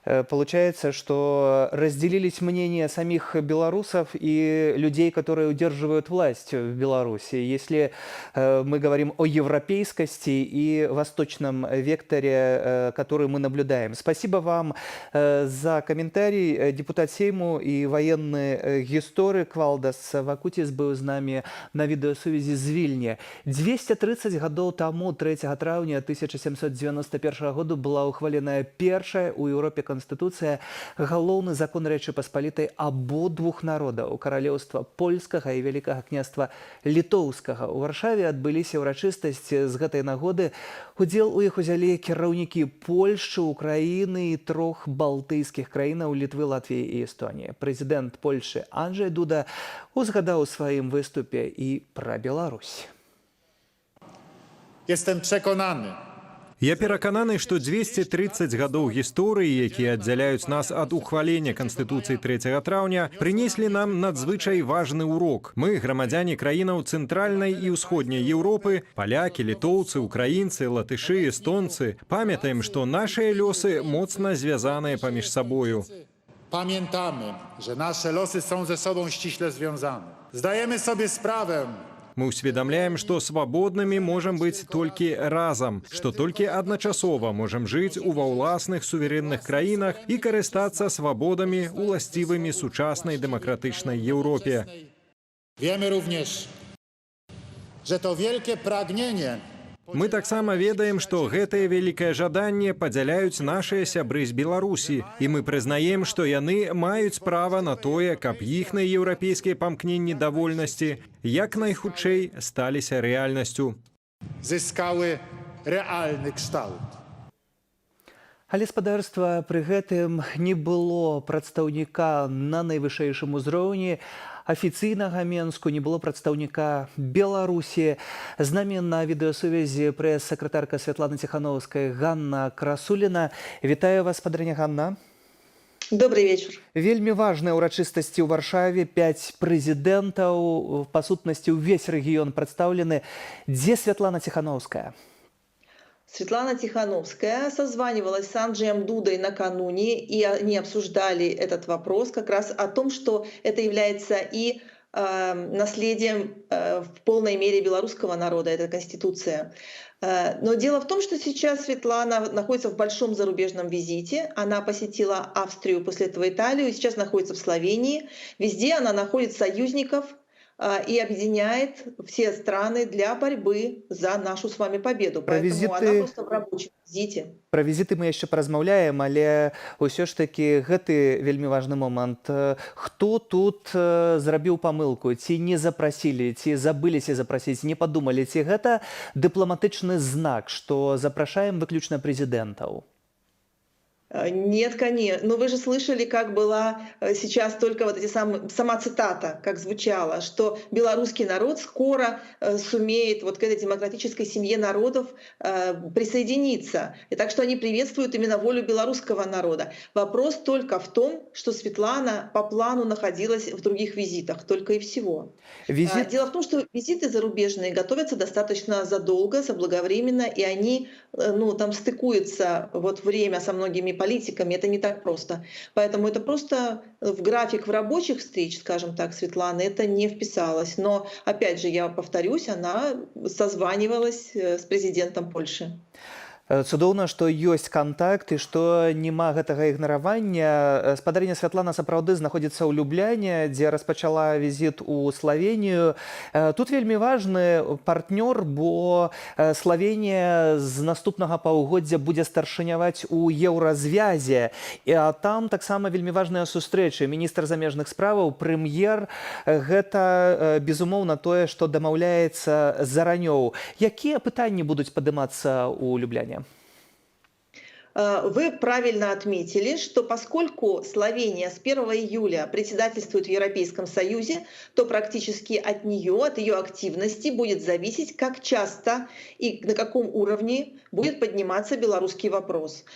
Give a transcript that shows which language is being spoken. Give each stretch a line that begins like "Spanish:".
Russian: Получается, что разделились мнения самих белорусов и людей, которые удерживают власть в Беларуси. Если мы говорим о европейскости и восточном векторе, который мы наблюдаем. Спасибо вам за комментарий.
Belarusian: Депутат Сейму и военный гісторик Валдас Вакутіс быў з намі на відэасувязі з Вільні. 230 гадоў таму 3 траўня 1791 году была ухваленая першая ў Еўропе Конституция, галоўны закон Рэчы Паспалітай абодвух народаў, каралеўства польскага і вялікага княства літоўскага. У Варшаве адбыліся ўрачыстасці з гэтай нагоды. Удзел у іх узялі кіраўнікі Польшчы, Украіны і 3 балтыйскіх краінаў Літвы, Латвіі і Эстоніі. Прэзідэнт Польшчы Анджэй Дуда узгадаў у сваім выступе і пра Беларусь.
Polish: Jestem przekonany.
Belarusian: Я перакананы, што 230 гадоў гісторыі, якія аддзяляюць нас ад ухвалення Канстытуцыі 3 траўня, прынеслі нам надзвычай важны урок. Мы, грамадзяне краінаў цэнтральнай і ўсходняй Еўропы, палякі, літоўцы, украінцы, латышы, эстонцы, памятаем, што нашыя лёсы моцна звязаныя паміж сабою.
Polish: Pamiętamy, że nasze losy są ze sobą ściśle związane. Zdajemy sobie sprawę.
Belarusian: Мы ўсведамляем, што свабоднымі можам быць толькі разам, што толькі адначасова можам жыць ува ўласных суверэнных краінах і карыстацца свабодамі, уласцівымі сучаснай дэмакратычнай Еўропе.
Polish: Wiemy również, że to wielkie pragnienie.
Belarusian: Мы таксама ведаем, што гэтае вялікае жаданне падзяляюць нашыя сябры з Беларусі, і мы прызнаем, што яны маюць права на тое, каб іхныя еўрапейскія памкненні да вольнасці як найхутчэй сталіся рэальнасцю.
Polish: Zyskały realny kształt.
Belarusian: Але спадарства пры гэтым не было прадстаўніка на найвышэйшым узроўні, афіцыйнага Менску, не было прадстаўніка Беларусі. З намі на відэасувязі прэс-сакратарка Святланы Ціхановскай Ганна Красуліна. Вітаю вас, падраня Ганна.
Russian: Добрый вечер.
Belarusian: Вельмі важныя ўрачыстасці ў Варшаве, 5 прэзідэнтаў, па сутнасці ўвесь рэгіён прадстаўлены. Дзе Светлана Тихановская?
Russian: Светлана Тихановская созванивалась с Анджеем Дудой накануне, и они обсуждали этот вопрос как раз о том, что это является и наследием в полной мере белорусского народа, это Конституция. Но дело в том, что сейчас Светлана находится в большом зарубежном визите. Она посетила Австрию, после этого Италию, и сейчас находится в Словении. Везде она находит союзников и объединяет все страны для борьбы за нашу с вами победу. Поэтому она просто в рабочем визите.
Belarusian: Пра візіты мы яшчэ паразмаўляем, але ўсё ж такі гэты вельмі важны момант. Хто тут зрабіў памылку? Ці не запрасілі, ці забыліся запрасіць, не падумалі, ці гэта дыпламатычны знак, што запрашаем выключна прэзідэнтаў? Нет, конечно. Но вы же слышали, как была сейчас только вот эти сама цитата, как звучала, что белорусский народ скоро сумеет вот к этой демократической семье народов присоединиться. И так что они приветствуют именно волю белорусского народа. Вопрос только в том, что Светлана по плану находилась в других визитах, только и всего. Дело в том, что визиты зарубежные готовятся достаточно задолго, заблаговременно, и они там стыкуются вот время со многими политиками, это не так просто. Поэтому это просто в график в рабочих встреч, скажем так, Светланы, это не вписалось. Но, опять же, я повторюсь, она созванивалась с президентом Польши. Цудоўна, што ёсць кантакт і што няма гэтага ігнаравання. Спадарыня Святлана сапраўды знаходзіцца ў Любляне, дзе распачала візіт у Славенію. Тут вельмі важны партнёр, бо Славенія з наступнага паўгоддзя будзе старшыняваць у еўразвязе. А там таксама вельмі важныя сустрэчы. Міністр замежных справаў, прэм'ер. Гэта, безумоўна, тое, што дамаўляецца заранёў. Якія пытанні будуць падымацца ў Любляне?
Russian: Вы правильно отметили, что поскольку Словения с 1 июля председательствует в Европейском Союзе, то практически от нее, от ее активности будет зависеть, как часто и на каком уровне будет подниматься белорусский вопрос.